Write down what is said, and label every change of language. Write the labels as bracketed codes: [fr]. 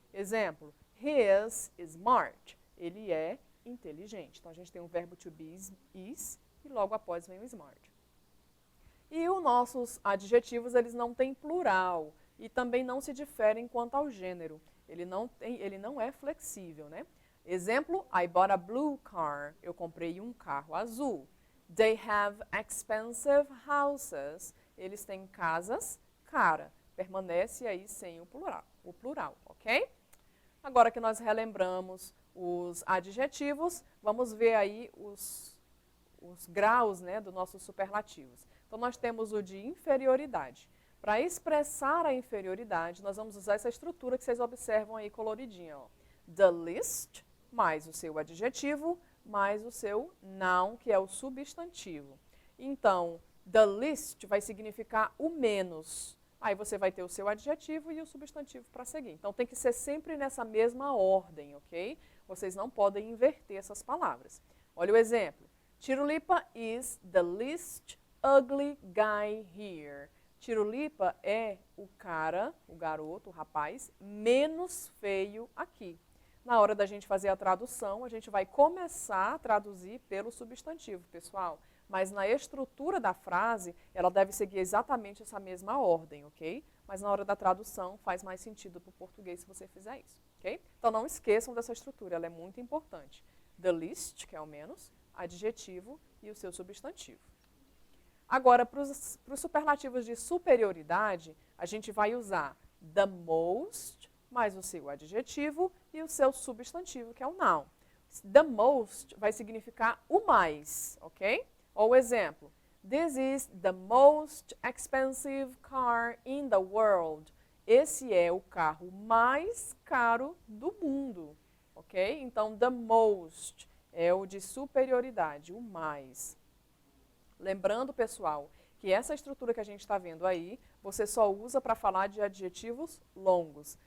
[pt] Exemplo, [en] he is smart. [pt] Ele é inteligente. Então, a gente tem o verbo to be is e logo após vem o smart. E os nossos adjetivos, eles não têm plural e também não se diferem quanto ao gênero. Ele não é flexível, né? [en] Exemplo, I bought a blue car. [pt] Eu comprei um carro azul. [en] They have expensive houses. [pt] Eles têm casas cara. Permanece aí sem o plural, ok? Agora que nós relembramos os adjetivos, vamos ver aí os graus, né, dos nossos superlativos. Então, nós temos o de inferioridade. Para expressar a inferioridade, nós vamos usar essa estrutura que vocês observam aí coloridinha. Ó. The least, mais o seu adjetivo, mais o seu noun, que é o substantivo. Então, the least vai significar o menos. Aí você vai ter o seu adjetivo e o substantivo para seguir. Então, tem que ser sempre nessa mesma ordem, ok? Vocês não podem inverter essas palavras. Olha o exemplo. [en] Tirulipa is the least ugly guy here. [pt] Tirulipa é o cara, o garoto, o rapaz, menos feio aqui. Na hora da gente fazer a tradução, a gente vai começar a traduzir pelo substantivo, pessoal. Mas na estrutura da frase, ela deve seguir exatamente essa mesma ordem, ok? Mas na hora da tradução, faz mais sentido para o português se você fizer isso, ok? Então não esqueçam dessa estrutura, ela é muito importante. The least, que é o menos, adjetivo e o seu substantivo. Agora, para os superlativos de superioridade, a gente vai usar the most, mais o seu adjetivo e o seu substantivo, que é o noun. The most vai significar o mais, ok? Ou exemplo, [en] this is the most expensive car in the world. [pt] Esse é o carro mais caro do mundo, ok? Então, the most é o de superioridade, o mais. Lembrando, pessoal, que essa estrutura que a gente está vendo aí, você só usa para falar de adjetivos longos.